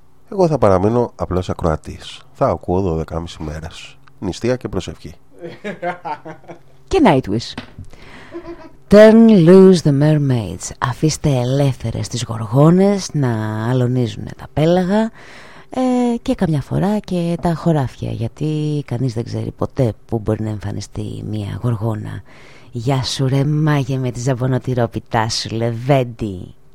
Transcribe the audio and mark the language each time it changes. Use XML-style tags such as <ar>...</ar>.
<el>Εγώ θα παραμείνω απλώς ακροατής. Θα ακούω 12,5 ημέρες. Νηστεία και προσευχή. Και Nightwish.</el> <en>Turn loose the mermaids.</en> <el>Αφήστε ελεύθερες τις γοργόνες να αλωνίζουν τα πέλαγα και καμιά φορά και τα χωράφια, γιατί κανείς δεν ξέρει ποτέ που μπορεί να εμφανιστεί μια γοργόνα. Γεια σου ρε μάγε με τη ζαμπονοτυρόπιτά σου, λεβέντη.</el>